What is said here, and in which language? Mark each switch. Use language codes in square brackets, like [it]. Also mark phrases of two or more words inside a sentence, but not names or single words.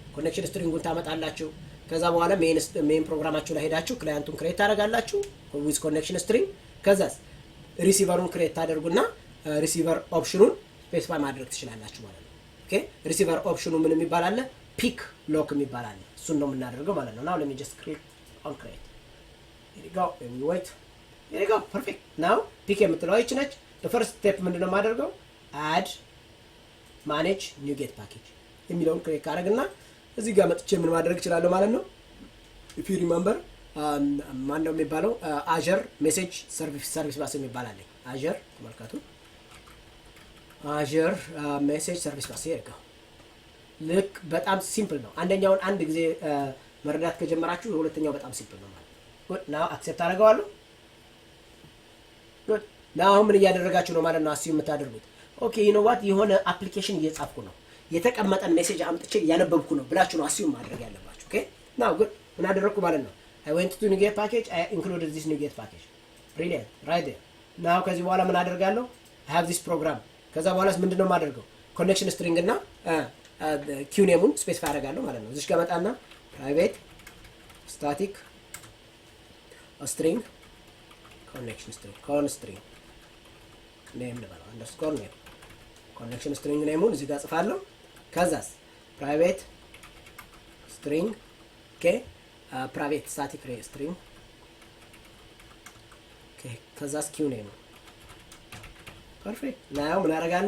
[am] ኮኔክሽን ስትሪንጉን ታመጣላችሁ። ከዛ በኋላ ሜን ፕሮግራማችሁ ላይ ሄዳችሁ ክላይንቱን ክሬት ታደርጋላችሁ [en] with connection string። [am] ከዛስ ሪሲቨሩን ክሬት ታደርጉና ሪሲቨር ኦፕሽኑን ስፔሲፋይ ማድረግ ትችላላችሁ ማለት ነው። ኦኬ ሪሲቨር ኦፕሽኑ ምን የሚባል አለ? [en] peek lock [am] የሚባል አለ። እሱን ነው የምናደርገው ማለት ነው። ናው [en] let me just create on create here we go [am] let me wait here we go perfect now ፒክ የምትለው ይች ነች። [en] the first step [am] ምንድነው የማደርገው? [en] add manage new get package [am] የሚለውን ክሬት ካደረግና እዚህ ጋር መጥቼ ምን ማድረግ እችላለሁ ማለት ነው። [en] if you remember [am] ማን ነው የሚባለው? [en] Azure message service bus [am] የሚባል አለ። Azure ተመልከቱ። [en] Azure message service bus [am] ይርጋው። ልክ በጣም ሲምፕል ነው። አንደኛውን አንድ ጊዜ መረዳት ከጀመራችሁ ሁለተኛው በጣም ሲምፕል ነው ማለት ነው። [en] good now accept [am] አደርጋለሁ። [en] good now [am] ምን እያደረጋችሁ ነው ማለት ነው? አስዩ የምታደርጉት [en] okay you know what [am] የሆነ አፕሊኬሽን እየጻፍኩ ነው የተቀመጠን ሜሴጅ አምጥቼ ያነበብኩ ነው ብላችሁ ነው አስዩ ማድረግ ያለባችሁ። [en] OK now good [am] ምን አደረኩ ማለት ነው? [en] I went to new get package I included this new get package brilliant right there now [am] ከዚህ በኋላ ምን አደርጋለሁ? [en] I have this program [am] ከዛ በኋላስ ምንድነው የማደርገው? ኮኔክሽን ስትሪንግ እና ኪው ኔሙን ስፔሲፋይ አደርጋለሁ ማለት ነው። እዚህ ጋር መጣና [en] private static string connection string [am] ኮንስትሪንግ ኔም ልበለው አንደርስኮር ኔም ኮኔክሽን ስትሪንግ ኔሙን እዚህ ጋር ጽፋለሁ። ከዛስ [en] private string OK private static string OK [am] ከዛስ ኪው ኔሙ [en] perfect now [am] ምን አደርጋለሁ?